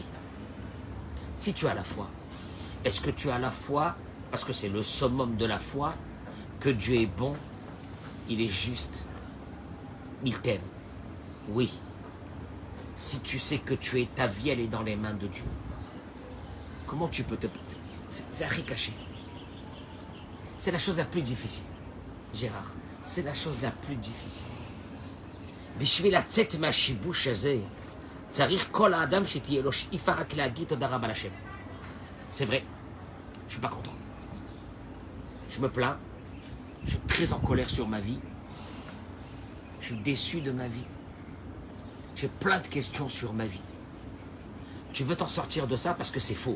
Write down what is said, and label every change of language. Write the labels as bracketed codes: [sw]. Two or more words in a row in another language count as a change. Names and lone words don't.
[fr] Si tu as la foi, est-ce que tu as la foi, parce que c'est le summum de la foi, que Dieu est bon, il est juste, il t'aime? Oui. Si tu sais que ta vie, elle est dans les mains de Dieu, comment tu peux te... C'est à caché. C'est la chose la plus difficile. Gérard, c'est la chose la plus difficile. [he] בשביל לצאת מהשיבוש הזה, צריך כל האדם שתהיה לו שאיפה רק להגיד תודה רבה לשם. [fr] C'est vrai, je suis pas content. Je me plains, je suis très en colère sur ma vie, je suis déçu de ma vie. J'ai plein de questions sur ma vie. Tu veux t'en sortir de ça parce que c'est faux.